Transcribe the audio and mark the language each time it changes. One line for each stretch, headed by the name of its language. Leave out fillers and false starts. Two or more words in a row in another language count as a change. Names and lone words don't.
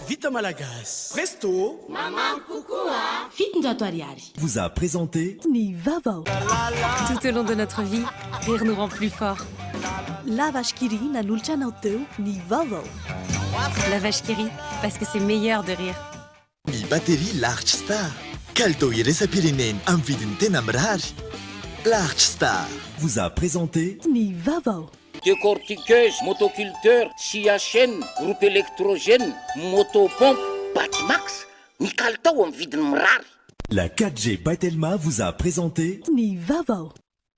Malagasy: malagasy presto Maman Cocoa Fitonjato ariary
French: vous a présenté Ny Vavao. Tout au long de notre vie, rire nous rend plus forts.
Malagasy: La vache qui rit nanolotra anao teo Ny Vavao.
French: La vache qui rit parce que c'est meilleur de rire.
Malagasy: Ny batterie Large Star kalitao iraisam-pirenena amin'ny vidiny tena mirary.
French: Large Star vous a présenté Ny Vavao. Décortiqueuse, motoculteur, scie à chaîne, groupe électrogène, motopompe, Batimax,
Malagasy: ny kalitao amin'ny vidiny mirary.
French: La 4G Patelma vous a présenté Ny Vavao.